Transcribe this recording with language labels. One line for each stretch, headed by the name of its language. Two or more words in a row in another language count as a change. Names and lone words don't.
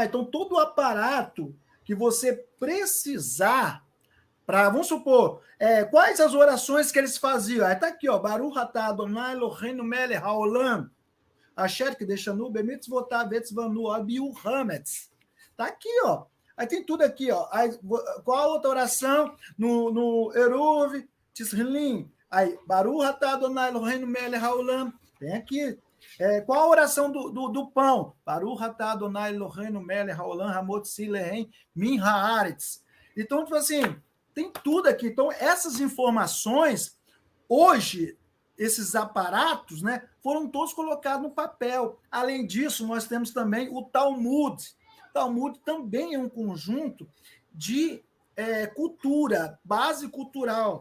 Portuguese: Então, todo o aparato que você precisar para, vamos supor, quais as orações que eles faziam? Está aqui, ó,
Hebrew: ברוך אתה אדוני אלוהינו מלך העולם, אשר קדשנו במצוותיו וצוונו אביו חמץ.
Portuguese: Está aqui, ó. Aí tem tudo aqui, ó. Aí, qual a outra oração? No Eruv, Tisrilim.
Hebrew: Aí, ברוך אתה אדוני אלוהינו מלך העולם.
Portuguese: Tem aqui. Qual a oração do pão?
Hebrew: ברוך אתה אדוני אלוהינו מלך העולם המוציא לחם מן הארץ.
Portuguese: Então, tipo assim, tem tudo aqui. Então, essas informações, hoje, esses aparatos, né, foram todos colocados no papel. Além disso, nós temos também o Talmud. O Talmud também é um conjunto de cultura, base cultural.